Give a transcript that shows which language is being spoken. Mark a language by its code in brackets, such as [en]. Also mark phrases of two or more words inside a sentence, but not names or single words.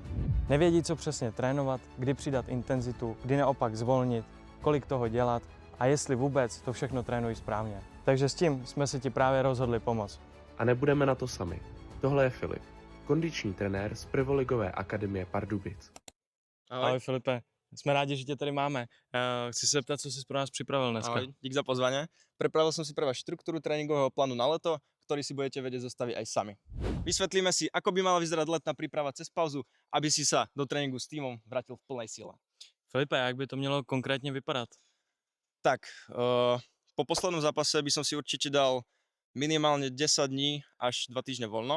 [cs] Nevědí, co přesně trénovat, kdy přidat intenzitu, kdy naopak zvolnit, kolik toho dělat a jestli vůbec to všechno trénují správně. Takže s tím jsme se ti právě rozhodli pomoct. A nebudeme na to sami. Tohle je Filip, kondiční trenér z Prvoligové akademie Pardubic. Ahoj Filipe, jsme rádi, že tě tady máme. Chci se zeptat, co jsi pro nás připravil dneska. [sk] Ahoj, dík za pozvanie. Pripravil som si pre vás štruktúru tréningového plánu na leto, ktorý si budete vedieť zostaviť aj sami. Vysvetlíme si, ako by mala vyzerať letná príprava cez pauzu, aby si sa do tréningu s týmom vrátil v plnej sile. [cs] Filipe, jak by to mělo konkrétně vypadat? [sk] Tak, po poslednom zápase by som si určite dal minimálne 10 dní až 2 týždne voľno.